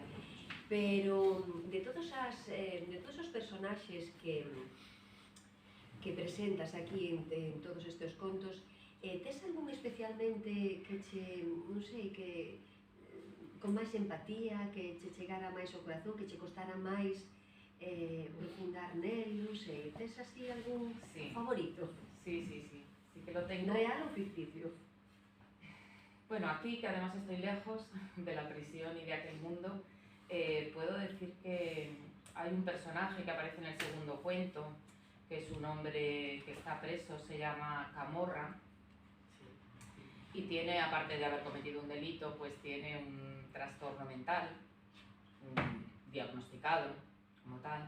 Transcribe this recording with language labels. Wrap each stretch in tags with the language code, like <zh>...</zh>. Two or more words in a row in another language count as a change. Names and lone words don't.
<gl>Pero de todos os personaxes que presentas aquí en todos estes contos, tes algún especialmente que che, non sei, que con máis empatía, que che chegara máis ao corazón, que che costara máis profundar nel, non sei, tes así algún favorito?</gl> <es>Sí que lo tengo. ¿Real o ficticio? Bueno, aquí, que además estoy lejos de la prisión y de aquel mundo, puedo decir que hay un personaje que aparece en el segundo cuento, que es un hombre que está preso, se llama Camorra, y tiene, aparte de haber cometido un delito, pues tiene un trastorno mental, diagnosticado como tal.</es>